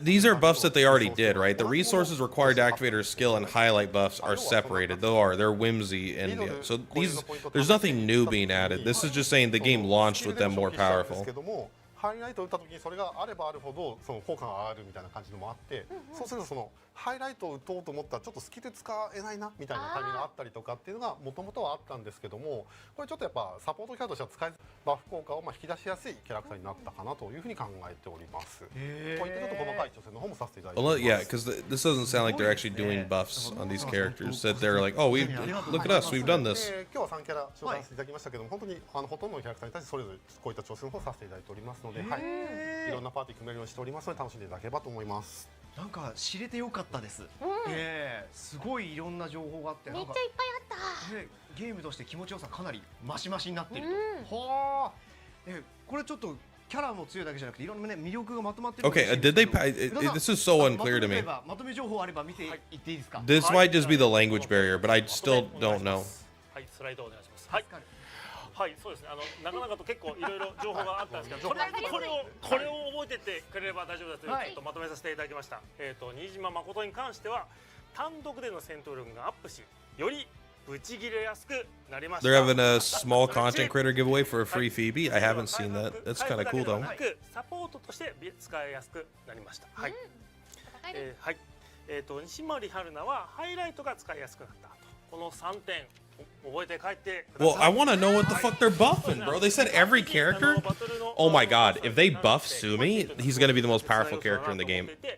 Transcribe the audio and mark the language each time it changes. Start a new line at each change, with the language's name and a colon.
English: These are buffs that they already did, right? The resources required to activate her skill and highlight buffs are separated. They're whimsy and so these. There's nothing new being added. This is just saying the game launched with them more powerful.
Japanese: ハイライトを打った時にそれがあればあるほどその効果が上がるみたいな感じのもあって、そうするとそのハイライトを打とうと思ったらちょっとスキル使えないなみたいなタイミングがあったりとかっていうのがもともとはあったんですけども、これちょっとやっぱサポートキャラとしては使いバフ効果を引き出しやすいキャラクターになったかなというふうに考えております。こういったちょっと細かい調整の方もさせていただいてお
English: Well,
Japanese: りま
English: yeah,
Japanese: す。
English: because this doesn't sound like they're actually doing buffs on these characters. That they're like, oh, we look at us, we've done this.
Japanese: 今日は3キャラ紹介させていただきましたけども、本当にほとんどのキャラクターに対してそれぞれこういった調整の方をさせていただいておりますので、はい、いろんなパーティー組めるようにしておりますので楽しんでいただければと思います。なんか知れてよかったです。すごいいろんな情報があって、めっちゃいっぱいあったね、ゲームとして気持ちよさかなりマシマシになっていると。はあ。これちょっとキャラも強いだけじゃなくていろんなね魅力がまとまってる。
English: Okay, did they? This is so unclear to me.
Japanese: まとめ情報あれば見ていっていいですか。
English: This might just be the language barrier, but I still don't know.
Japanese: はい、スライドお願いします。はい。はい、そうですね。なかなかと結構いろいろ情報があったんですけど、とりあえずこれを覚えてってくれれば大丈夫だというちょっとまとめさせていただきました。新島誠に関しては単独での戦闘力がアップし、よりブチギレやすくなりました。
English: They're having a small content creator giveaway for a free Phoebe. I haven't seen that. That's kind of cool though.
Japanese: サポートとして使いやすくなりました。はい。はい。西森春菜はハイライトが使いやすくなったと。この3点。
English: Well, I want to know what the fuck they're buffing, bro. They said every character? Oh my god, if they buff Sumi, he's going to be the most powerful character in the game.